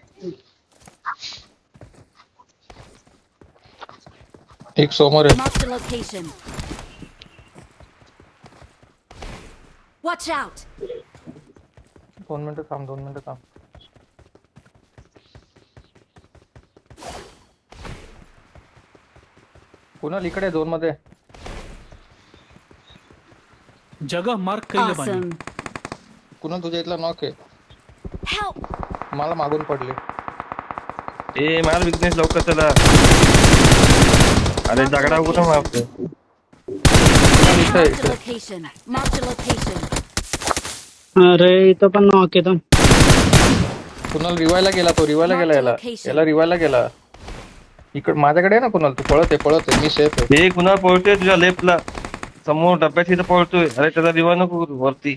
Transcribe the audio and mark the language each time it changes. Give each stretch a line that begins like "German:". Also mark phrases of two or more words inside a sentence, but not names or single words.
Marathi: एक समोर आहे.
English: Marked a location. Watch out.
Marathi: 2 मिनिटं थांब. कुणाल इकडे 2 मध्ये.
Bhojpuri: जगह मार्क कईले बानी.
English: Awesome.
Marathi: कुणाल तुझ्या इथला नॉक आहे,
English: Help.
Marathi: मला मागून पडले. ए मार विघ्नेश लवकर चला. अरे दगडा कुठं मारतो.
English: Marked a location. Marked a location.
Marathi: अरे इथं पण नॉक येतं. कुणाल रिवायला गेला याला रिवायला गेला. इकडे माझ्याकडे आहे ना कुणाल, तू पळत आहे मी सेफ आहे. हे कुणा पळतोय तुझ्या लेफ्टला समोर डब्यात इथं पळतोय. अरे त्याचा दिवा नको वरती.